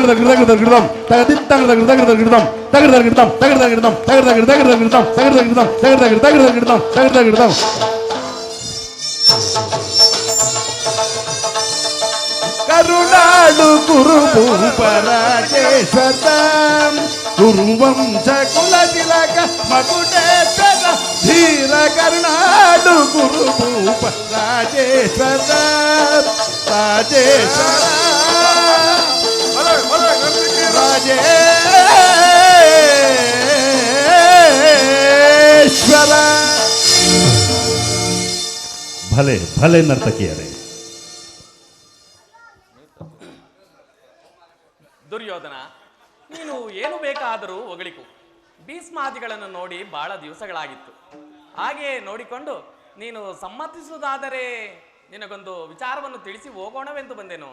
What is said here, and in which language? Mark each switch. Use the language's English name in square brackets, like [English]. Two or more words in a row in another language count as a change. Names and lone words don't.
[Kannada] ತಗಿಡ ತಗಿಡ ತರ್ಗಿಡ್ದೋಂ ತಗದಿತ್ತಂಗ ತಗಿಡ ತಗಿಡ ತರ್ಗಿಡ್ದೋಂ ತಗಿಡ ತರ್ಗಿಡ್ದೋಂ ತಗಿಡ ತರ್ಗಿಡ್ದೋಂ ತಗಿಡ ತಗಿಡ ತಗಿಡ ತರ್ಗಿಡ್ದೋಂ ತಗಿಡ ತರ್ಗಿಡ್ದೋಂ ತಗಿಡ ತಗಿಡ ತಗಿಡ ತರ್ಗಿಡ್ದೋಂ ತಗಿಡ ತರ್ಗಿಡ್ದೋಂ ಕರುಣಾಳು ಕುರುಭೂಪರಾಜೇಶ್ವರಂ ಕುರುವಂಶ ಕುಲ ತಿಲಕ ಮಕುಟೇಶ್ವರ ಧೀರ ಕರುಣಾಳು ಕುರುಭೂಪ ರಾಜೇಶ್ವರ ರಾಜೇಶ್ವರ ಭಲೆ ಭಲೆ ನರ್ತಕಿಯರು ರಾಜೇಶ್ವರ ಭಲೆ ಭಲೆ ನರ್ತಕಿಯರೇ. ದುರ್ಯೋಧನ, ನೀನು ಏನು ಬೇಕಾದರೂ ಹೊಗಳಿಕು. ಭೀಷ್ಮಾದಿಗಳನ್ನು ನೋಡಿ ಬಹಳ ದಿವಸಗಳಾಗಿತ್ತು. ಹಾಗೆ ನೋಡಿಕೊಂಡು ನೀನು ಸಮ್ಮತಿಸುವುದಾದರೆ ನಿನಗೊಂದು ವಿಚಾರವನ್ನು ತಿಳಿಸಿ ಹೋಗೋಣವೆಂದು ಬಂದೆನು.